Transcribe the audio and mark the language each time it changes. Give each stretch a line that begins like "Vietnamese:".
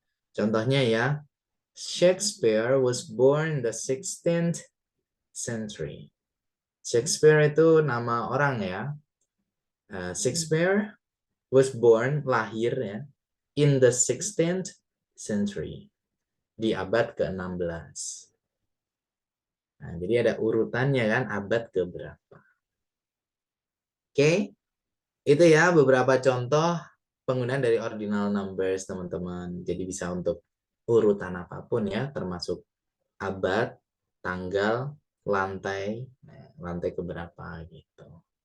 Indonesian: Contohnya ya,
English: Shakespeare was born the 16th century.
Indonesian: Shakespeare itu nama orang ya.
English: Shakespeare was born,
Indonesian: lahir ya,
English: in the 16th century.
Indonesian: Di abad ke-16. Nah, jadi ada urutannya kan, abad keberapa. Oke, itu ya beberapa contoh penggunaan dari ordinal numbers, teman-teman. Jadi bisa untuk urutan apapun ya, termasuk abad, tanggal, lantai, lantai keberapa gitu.